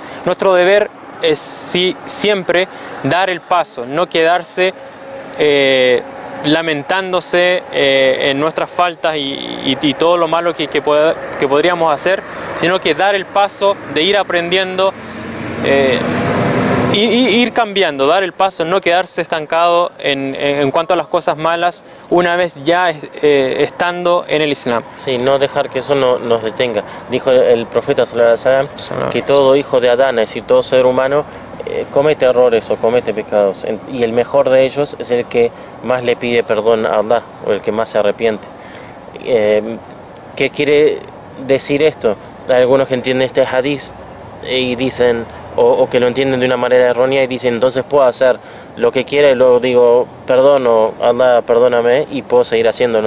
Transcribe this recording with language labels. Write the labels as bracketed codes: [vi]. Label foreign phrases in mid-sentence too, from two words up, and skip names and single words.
[es] Nuestro deber es siempre dar el paso, no quedarse lamentándose en nuestras faltas y todo lo malo que podríamos hacer, sino que dar el paso de ir aprendiendo, ir cambiando, dar el paso, no quedarse estancado en cuanto a las cosas malas una vez ya estando en el Islam. Sí, no dejar que eso nos detenga. Dijo el profeta [ar] صلى الله عليه وسلم [es] que todo hijo de Adán, es decir, todo ser humano, comete errores o comete pecados, y el mejor de ellos es el que más le pide perdón a Allah, o el que más se arrepiente. ¿Qué quiere decir esto? Hay algunos que entienden este hadith y dicen, o que lo entienden de una manera errónea y dicen, entonces puedo hacer lo que quiera y luego digo, perdono, Allah, perdóname, y puedo seguir haciendo.